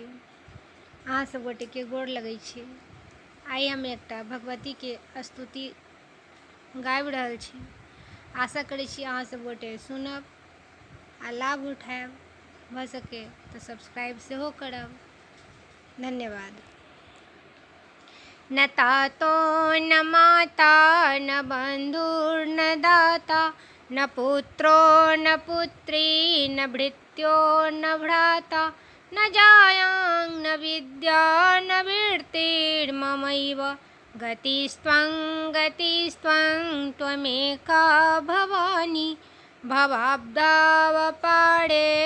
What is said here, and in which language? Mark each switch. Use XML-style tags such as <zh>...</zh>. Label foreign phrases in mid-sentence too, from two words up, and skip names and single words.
<mai>अहाँ सब गोटे के गोर लगै छी। आइ हम एकटा भगवती के स्तुति गाबि रहल छी। आशा करै छी अहाँ सब गोटे सुनब आ लाभ उठायब। भऽ सके तऽ सब्सक्राइब सेहो करब। धन्यवाद।</mai> <sa>न तातो न माता न बन्धुर्न दाता न पुत्रो न पुत्री न भृत्यो न भ्राता न जायां न विद्या न वीर्तिर्ममैव गतिस्त्वं त्वमेका भवानी भवाब्दावपारे</sa>